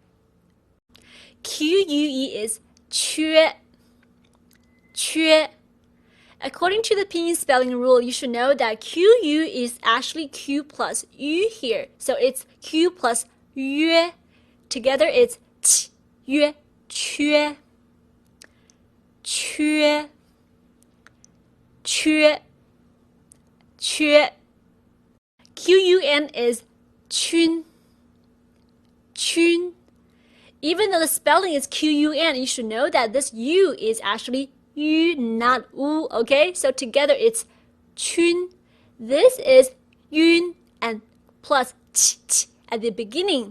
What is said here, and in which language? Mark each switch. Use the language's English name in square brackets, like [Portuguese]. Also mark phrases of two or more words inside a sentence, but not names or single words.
[English] QUE is chue, chue. According to the Pinyin spelling rule, you should know that QU is actually Q plus U here. So it's Q plus yue. Together it's ch, yue, chue, chue, chue, chue. QUN is chun, chun. Even though the spelling is QUN, you should know that this U is actually U, not U, okay? So together it's chun. This is yun and plus ch at the beginning.